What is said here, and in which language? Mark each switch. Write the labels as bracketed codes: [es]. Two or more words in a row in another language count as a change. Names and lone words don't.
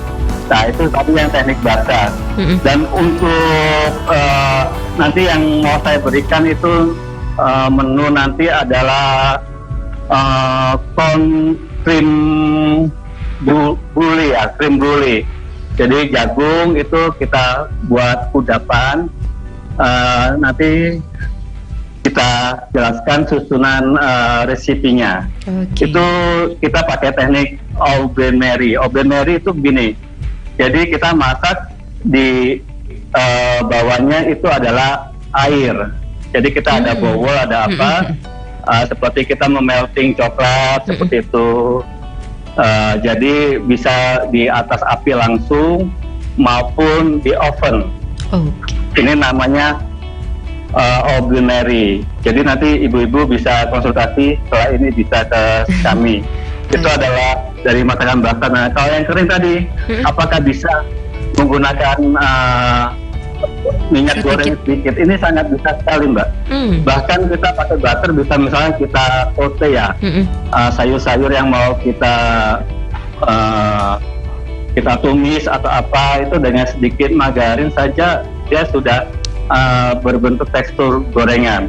[id] Nah itu tadi yang teknik basah. Dan untuk nanti yang mau saya berikan itu menu nanti adalah cream brulee ya, cream brulee. Jadi jagung itu kita buat kudapan. Nanti kita jelaskan susunan resipinya. Itu kita pakai teknik [fr] au bain-marie. Au bain-marie [id] itu begini. Jadi kita masak di bawahnya itu adalah air. Jadi kita ada bowl, ada apa? Seperti kita memelting coklat seperti itu. Jadi bisa di atas api langsung maupun di oven. Ini namanya [fr] au bain-marie. [id] Jadi nanti ibu-ibu bisa konsultasi setelah ini bisa ke kami. Itu adalah dari masakan basah. Nah kalau yang kering tadi, apakah bisa menggunakan minyak goreng sedikit? Ini sangat bisa sekali Mbak. Bahkan kita pakai butter, bisa misalnya kita saute ya, sayur-sayur yang mau kita tumis atau apa, itu dengan sedikit margarin saja dia sudah berbentuk tekstur gorengan.